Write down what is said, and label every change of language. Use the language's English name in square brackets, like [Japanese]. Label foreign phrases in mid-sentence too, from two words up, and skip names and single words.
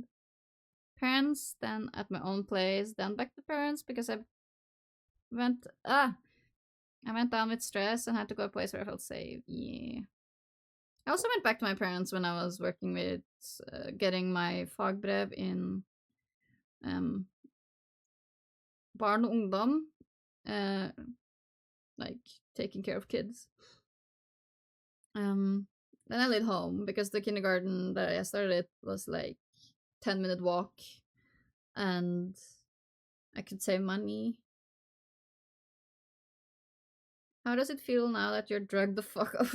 [English] Parents, then at my own place, then back to parents because I went down with stress and had to go to a place where I felt safe. Yeah. I also went back to my parents when I was working with getting my fagbrev in [Norwegian] barn og ungdom, [English] like taking care of kids. Then I lived home because the kindergarten that I started was like 10-minute walk, and I could save money. How does it feel now that you're drugged the fuck up?